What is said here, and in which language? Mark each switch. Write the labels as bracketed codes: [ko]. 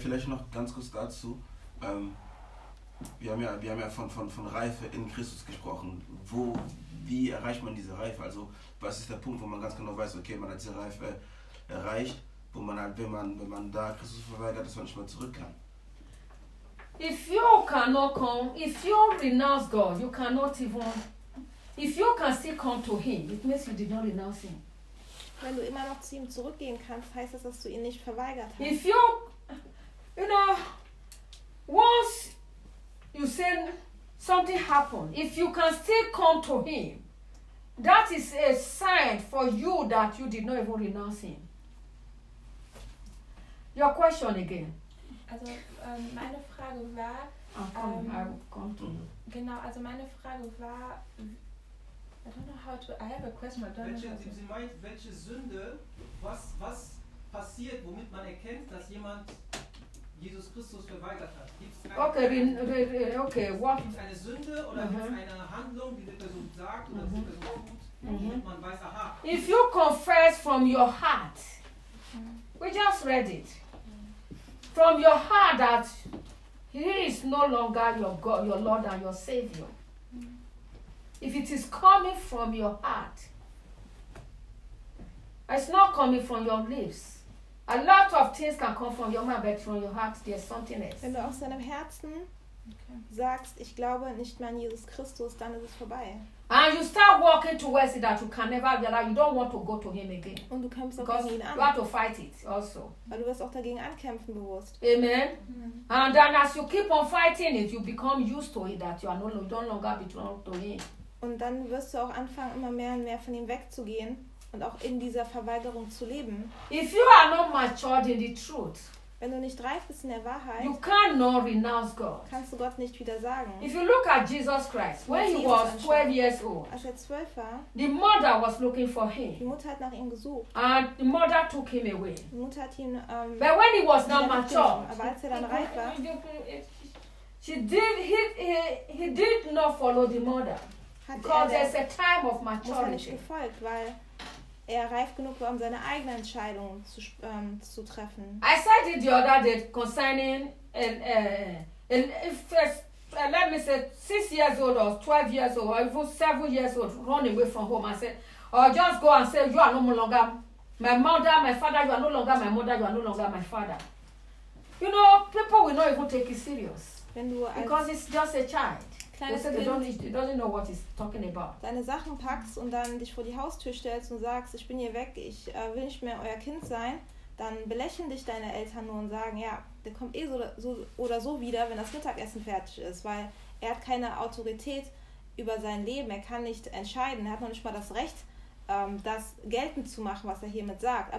[de] Vielleicht noch ganz kurz dazu. Wir haben ja von Reife in Christus gesprochen. Wie erreicht man diese Reife? Also was ist der Punkt, wo man ganz genau weiß, okay, man hat diese Reife erreicht, wo man halt, wenn man da Christus verweigert, dass man nicht mehr zurück kann? [en] If you cannot come, if you renounce God, you cannot even... If you can still come to him, it means you did not renounce him. [de] Wenn du immer noch zu ihm zurückgehen kannst, heißt das, dass du ihn nicht verweigert hast. [en] If you, you know, once you say something happened, if you can still come to him, that is a sign for you that you did not even renounce him. Your question again. [de] Also, meine Frage war... Genau, also meine Frage war... [en] I don't know how to. I have a question. [de] Sie meint, welche Sünde, was passiert, womit man erkennt, dass jemand Jesus Christus verweigert hat? Gibt es eine Sünde oder gibt es eine Handlung, die die Person sagt oder die Person tut, womit man weiß, aha. [en] If you confess from your heart, we just read it, from your heart that he is no longer your God, your Lord and your Savior. If it is coming from your heart, it's not coming from your lips, A lot of things can come from your mind, but from your heart there's something else. [de] Wenn du aus deinem Herzen sagst, ich glaube nicht mehr an Jesus Christus, dann ist es vorbei. [en] And you start walking towards it that you can never realize you don't want to go to him again. [de] Und du kämpfst auch gegen ihn an. [en] You have to fight it also. [de] Weil du wirst auch dagegen ankämpfen bewusst. Amen. Mm-hmm. [en] And then as you keep on fighting it, you become used to it that you are no don't longer be drawn to him. [de] Und dann wirst du auch anfangen, immer mehr und mehr von ihm wegzugehen und auch in dieser Verweigerung zu leben. [en] If you are not matured in the truth, [de] wenn du nicht reif bist in der Wahrheit, [en] you cannot renounce God. [de] Kannst du Gott nicht wieder sagen. [en] If you look at Jesus Christ, when he was 12 years old, [de] als er 12 war, [en] the mother was looking for him. [de] Die Mutter hat nach ihm gesucht. [en] And the mother took him away. [de] Die Mutter hat ihn, [en] but when he was not matured, [de] aber als er dann reif war, [en] he did not follow the mother. Because there's a time of maturity. [de] Muss er nicht gefolgt, weil er reif genug war, um seine eigene Entscheidung zu treffen. [en] I said it the other day concerning let me say 6 years old or 12 years old or even 7 years old, run away from home and say, or just go and say, you are no longer my mother, my father, you are no longer my mother, you are no longer my father. You know, people will not even take it serious. Because it's just a child. [de] Deine Sachen packst und dann dich vor die Haustür stellst und sagst, ich bin hier weg, ich will nicht mehr euer Kind sein, dann belächeln dich deine Eltern nur und sagen, ja, der kommt eh so oder so wieder, wenn das Mittagessen fertig ist, weil er hat keine Autorität über sein Leben, er kann nicht entscheiden, er hat noch nicht mal das Recht, das geltend zu machen, was er hiermit sagt.